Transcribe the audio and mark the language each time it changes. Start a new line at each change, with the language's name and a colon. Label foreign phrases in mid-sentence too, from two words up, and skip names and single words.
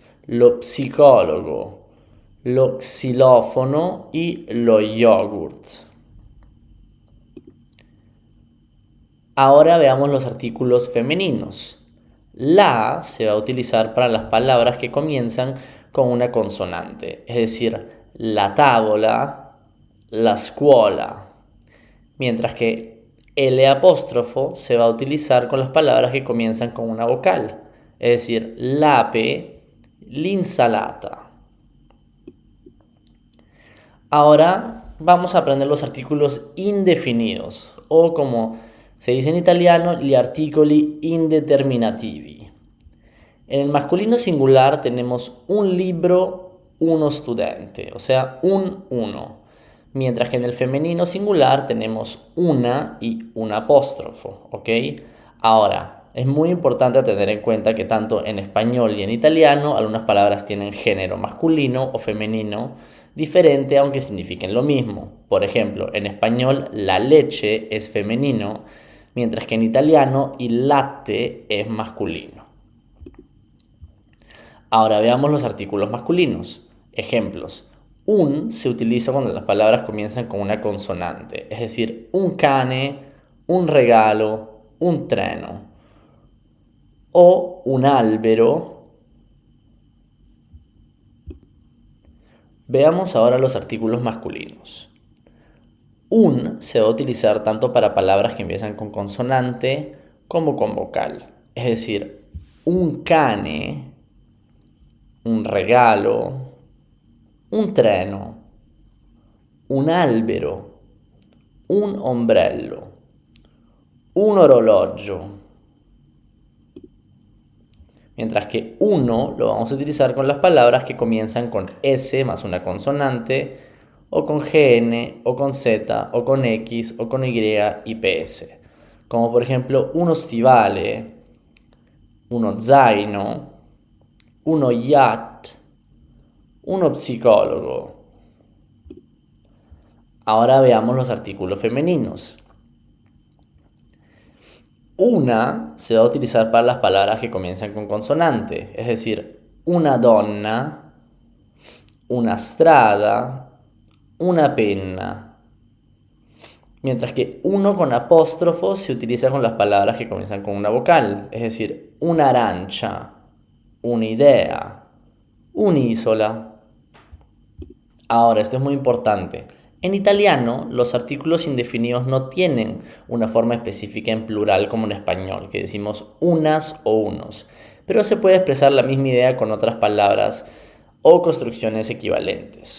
Spanish: Lo psicólogo, lo xilófono y lo yogurt. Ahora veamos los artículos femeninos. La se va a utilizar para las palabras que comienzan con una consonante, es decir,
Italian: la tavola, la scuola,
Spanish: mientras que el apóstrofo se va a utilizar con las palabras que comienzan con una vocal, es decir,
Italian: l'ape, l'insalata.
Spanish: Ahora vamos a aprender los artículos indefinidos, o como se dice en italiano,
Italian: gli articoli indeterminativi.
Spanish: En el masculino singular tenemos
Italian: un libro, uno studente,
Spanish: o sea, un uno. Mientras que en el femenino singular tenemos una y un apóstrofo, ¿ok? Ahora, es muy importante tener en cuenta que tanto en español y en italiano algunas palabras tienen género masculino o femenino diferente aunque signifiquen lo mismo. Por ejemplo, en español la leche es femenino, mientras que en italiano
Italian: il latte
Spanish: es masculino. Ahora veamos los artículos masculinos. Ejemplos. Un se utiliza cuando las palabras comienzan con una consonante, es decir,
Italian: un cane, un regalo, un treno o un albero.
Spanish: Veamos ahora los artículos masculinos. Un se va a utilizar tanto para palabras que empiezan con consonante como con vocal. Es decir,
Italian: un cane, un regalo, un treno, un albero, un ombrello, un orologio.
Spanish: Mientras que uno lo vamos a utilizar con las palabras que comienzan con S más una consonante, o con GN, o con Z, o con X, o con Y y PS. Como por ejemplo
Italian: uno stivale, uno zaino, uno yacht, uno psicólogo.
Spanish: Ahora veamos los artículos femeninos. Una se va a utilizar para las palabras que comienzan con consonante, es decir,
Italian: una donna, una strada, una penna.
Spanish: Mientras que uno con apóstrofo se utiliza con las palabras que comienzan con una vocal, es decir,
Italian: una arancia, un'idea, un'isola.
Spanish: Ahora, esto es muy importante. En italiano, los artículos indefinidos no tienen una forma específica en plural como en español, que decimos unas o unos, pero se puede expresar la misma idea con otras palabras o construcciones equivalentes.